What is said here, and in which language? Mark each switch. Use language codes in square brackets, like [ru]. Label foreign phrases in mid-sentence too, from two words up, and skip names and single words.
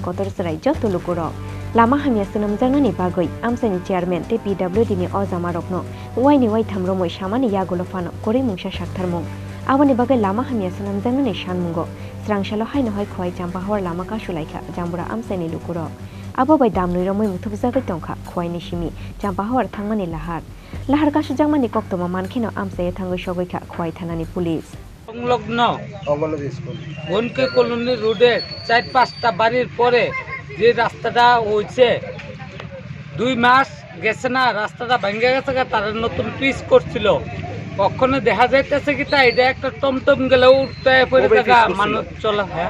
[trp] kotor sarai joto lukurok lama hamia sanam jangnani bagoi amsaini chairman te PWD ni ojama rokno waini wai thamromoi samani yagulo fano kori mungsa saktharmung Aboni bagai lama hamia sanam jangnani shanmungo srangshalo haino hai khoi champa hawar lama ka shulaikha jambura amsaini lukuro abo bai damnoi romoi muthupjagoi tongkha khoi ni simi champa hawar thangmani lahar ka sujangmani koktoma mankhino amsaye thangoi sogoikha khoi thanani police [bn] সংলগ্ন বনকে কলোনি রোডে ৪-৫টা বাড়ির পরে যে রাস্তাটা হয়েছে ২ মাস গেছে না রাস্তাটা ভেঙে গেছে তারা নতুন পিচ করছিল কখনো দেখা যাইতেছে কি তা এটা একটা টমটম গেলে উঠতে পড়ে থাকা মানুষ চলা হ্যাঁ